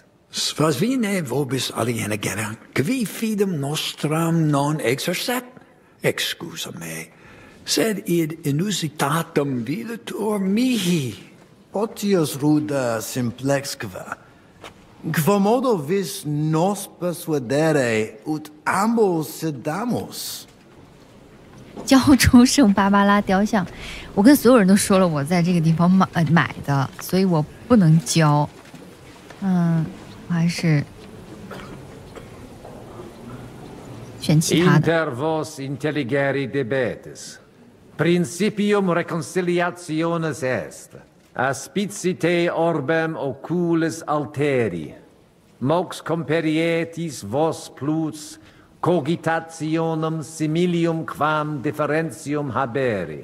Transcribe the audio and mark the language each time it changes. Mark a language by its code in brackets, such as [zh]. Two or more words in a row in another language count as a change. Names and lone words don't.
[la] Svasvine vobis aliena gera, qui fidem nostram non exercet, excusa me, sed id inusitatum videtur mihi. Potius ruda simplexque, quomodo vis nos persuadere ut ambos sedamus. [zh] 交出圣芭芭拉雕像，我跟所有人都说了我在这个地方买的，所以我不能交。我还是选其他的。 [la] Inter vos intelligere debetis. Principium reconciliationis est. Aspicite orbem oculis alteri. Mox comperietis vos plus cogitationem similium quam differentium habere.